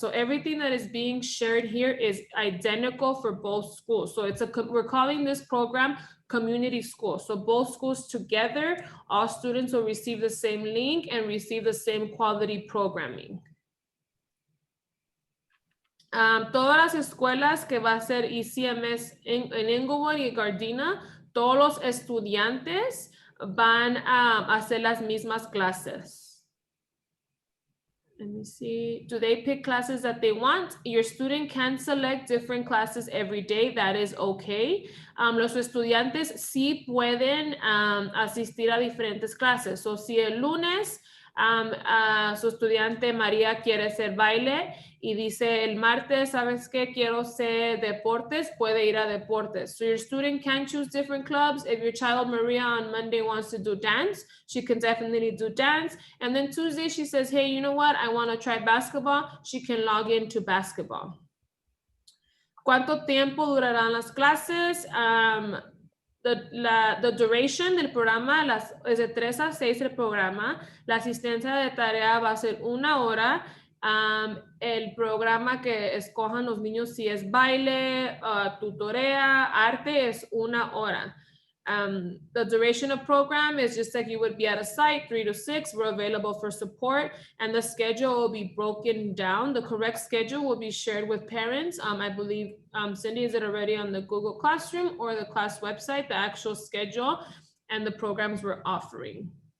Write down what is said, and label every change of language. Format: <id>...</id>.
<en>So everything that is being shared here is identical for both schools. So we're calling this program community school. So both schools together, all students will receive the same link and receive the same quality programming.</en> <es>Todas las escuelas que va a ser ECMS en Englewood y Gardena, todos los estudiantes van a hacer las mismas clases.</es> <en>let me see. Do they pick classes that they want? Your student can select different classes every day. That is okay.</en> <es>Los estudiantes sí pueden asistir a diferentes clases. So, si el lunes su estudiante María quiere hacer baile y dice el martes, ¿sabes qué? Quiero hacer deportes, puede ir a deportes.</es> <en>So your student can choose different clubs. If your child Maria on Monday wants to do dance, she can definitely do dance. And then Tuesday she says, hey, you know what? I want to try basketball. She can log into basketball.</en> <es>¿Cuánto tiempo durarán las clases?</es> <en>The duration</en> <es>del programa es de 3 a 6 el programa. La asistencia de tarea va a ser 1 hora. El programa que escojan los niños, si es baile, tutorea, arte, es 1 hora.</es> <en>The duration of program is just like you would be at a site, 3 to 6. We're available for support, and the schedule will be broken down. The correct schedule will be shared with parents. I believe, Cindy, is it already on the Google Classroom or the class website, the actual schedule and the programs we're offering?</en>